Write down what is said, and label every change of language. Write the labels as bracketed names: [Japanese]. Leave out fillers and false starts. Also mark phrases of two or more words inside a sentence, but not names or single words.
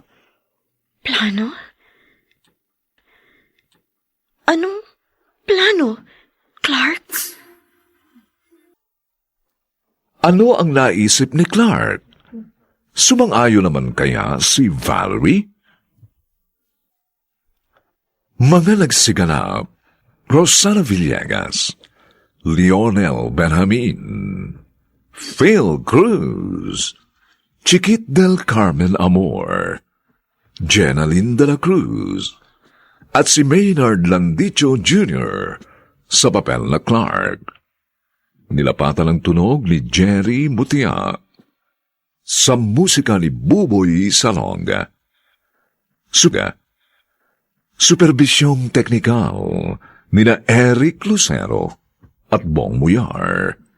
[Filipino] Plano? Anong plano? Plano? Clark? Ano ang naisip ni Clark? Sumang-ayon naman kaya si Valerie? Mga nagsiganap, Rosana Villegas, Lionel Benjamin, Phil Cruz, Chiquit del Carmen Amor, Jenaline de la Cruz, at si Maynard Landicho Jr. sa papel na Clark. Nilapatan ang tunog ni Jerry Mutia sa musika ni Buboy Salonga. Superbisyong teknikal nina Eric Lucero at Bong Muyar.